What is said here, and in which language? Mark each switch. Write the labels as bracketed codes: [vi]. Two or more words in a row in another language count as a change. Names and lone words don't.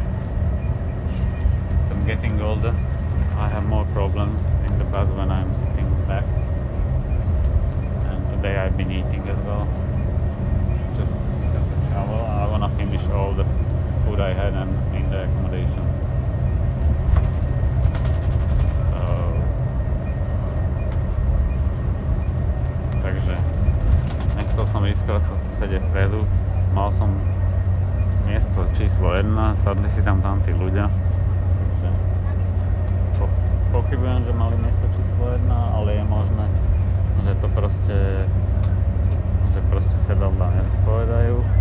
[en] So I'm getting older, I have more problems in the bus when I'm sitting back, and today I've been eating as well, just because the travel. I want to finish all the food I had in the accommodation. [sk] Takže nechcel som riskovať sa sedieť vpredu, mal som miesto číslo 1, sadli si tam tí ľudia, takže pochybujem, že mali miesto číslo 1, ale je možné, že to proste sedadla nezodpovedajú.